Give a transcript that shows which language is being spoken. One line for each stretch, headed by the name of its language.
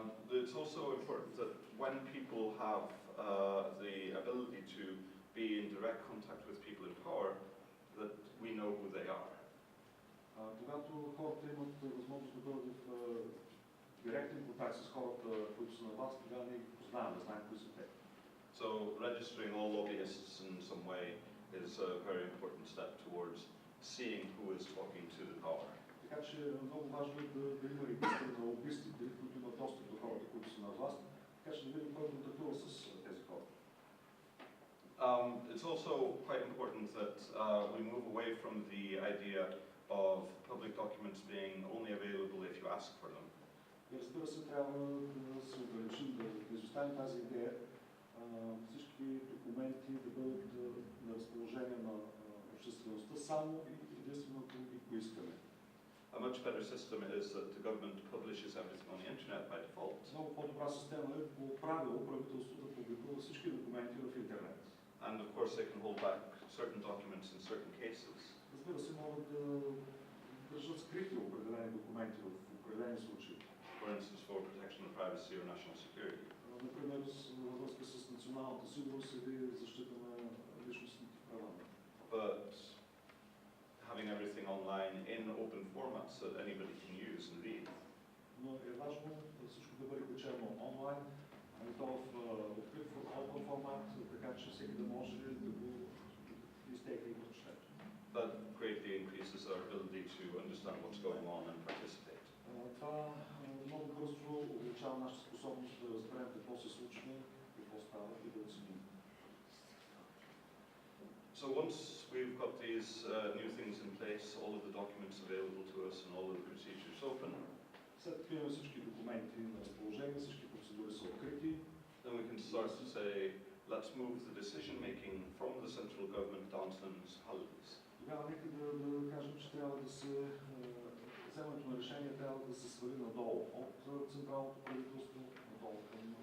English: It's also important that when people have the ability to be in direct contact with people in power, that we know who they are.
Bulgarian: Когато хората имат възможност да бъдат в директен контакт с хората, които са на власт, тогава ние ги познаваме, да знаем кои са те.
English: So registering all lobbyists in some way is a very important step towards seeing who is talking to the power.
Bulgarian: Така че много важно е да има регистър на лобистите, които имат достъп до хората, които са на власт, така че да видим кой контактува с тези хора.
English: It's also quite important that we move away from the idea of public documents being only available if you ask for them.
Bulgarian: И разбира се, трябва да се ограничим, да изоставим тази идея, всички документи да бъдат на разположение на обществеността само и единствено и поискане.
English: A much better system is that the government publishes everything on the internet by default.
Bulgarian: Много по-добра система е по правило правителството да публикува всички документи в интернет.
English: And of course they can hold back certain documents in certain cases.
Bulgarian: Разбира се, могат да държат скрити определени документи в определени случаи.
English: For for instance, for protection of privacy or national security.
Bulgarian: Например, във връзка с националната сигурност или защита на личностните права.
English: But having everything online in open formats that anybody can use and read.
Bulgarian: Но е важно всичко да бъде качено онлайн, и то в открит формат, така че всеки да може да го изтегли и да чете.
English: That greatly increases our ability to understand what's going on and participate.
Bulgarian: Това много бързо увеличава нашата способност да разберем какво се случва, какво става и да оценим.
English: So once we've got these new things in place, all of the documents available to us and all of the procedures open,
Bulgarian: след като имаме всички документи на разположение, всички процедури са открити,
English: then we can start to say, let's move the decision making from the central government down to the municipalities.
Bulgarian: Тогава нека да кажем, че трябва да се вземането на решение трябва да се свали надолу, от централното правителство надолу към.